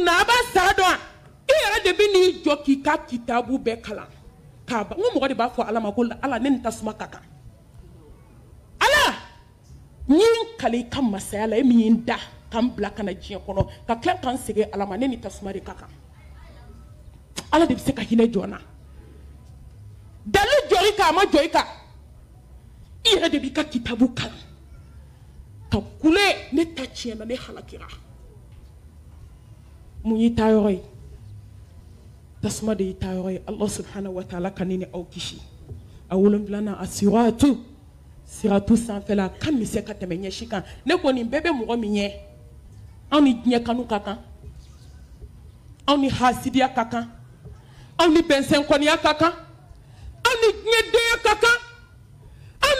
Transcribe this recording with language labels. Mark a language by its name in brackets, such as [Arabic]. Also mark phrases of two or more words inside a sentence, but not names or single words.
[Bambara] na a b'a sara dɔn I yɛrɛ de bɛ n'i jɔ k'i ka kitabu bɛɛ kalan k'a ban n ko mɔgɔ de b'a fɔ ala ma ko ala ne ni tasuma ka kan ala n ye n kale I ka masaya la e min ye n da k'an bila ka na diɲɛ kɔnɔ ka tila k'an segin ala ma ne ni tasuma de ka kan ala de bɛ se ka hinɛ jɔn na dalu jɔ I kan a ma jɔ I kan I yɛrɛ de b'i ka kitabu kalan ka kule ne ta tiɲɛna ne halakira mun y'i taa yɔrɔ ye tasuma de y'i taa yɔrɔ ye [Arabic] الله سبحانه وتعالى [Bambara] ka ne ni aw kisi a 7 a siratu sanfɛla ka misɛn ka tɛmɛ ɲɛsi kan ne ko nin bɛɛ bɛ mɔgɔ min ɲɛ anw ni diɲɛ kanu ka kan anw ni hasidiya ka kan anw ni bɛnsɛnkɔniya ka kan anw ni diɲɛ denya ka kan